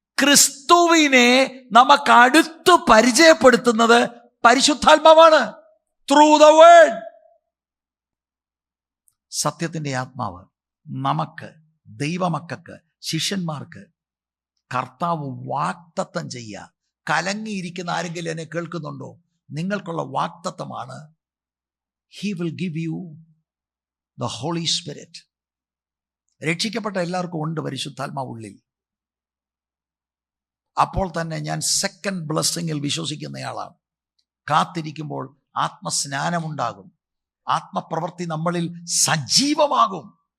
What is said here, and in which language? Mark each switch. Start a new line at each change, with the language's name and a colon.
Malayalam: ക്രിസ്തുവിനെ നമുക്ക് അടുത്ത് പരിചയപ്പെടുത്തുന്നത് പരിശുദ്ധാത്മാവാണ്.
English: Through the word.
Malayalam: സത്യത്തിന്റെ ആത്മാവ് നമുക്ക്, ദൈവമക്കൾക്ക്, ശിഷ്യന്മാർക്ക് കർത്താവ് വാക്തത്വം ചെയ്യുക. കലങ്ങിയിരിക്കുന്ന ആരെങ്കിലും എന്നെ കേൾക്കുന്നുണ്ടോ? നിങ്ങൾക്കുള്ള വാക്തത്വമാണ്.
English: He will give you the Holy Spirit.
Malayalam: രക്ഷിക്കപ്പെട്ട എല്ലാവർക്കും ഉണ്ട് പരിശുദ്ധാത്മാവ് ഉള്ളിൽ. അപ്പോൾ തന്നെ ഞാൻ സെക്കൻഡ് ബ്ലെസ്സിങ്ങിൽ വിശ്വസിക്കുന്നയാളാണ്. കാത്തിരിക്കുമ്പോൾ ആത്മസ്നാനമുണ്ടാകും, ആത്മപ്രവൃത്തി നമ്മളിൽ സജീവമാകും.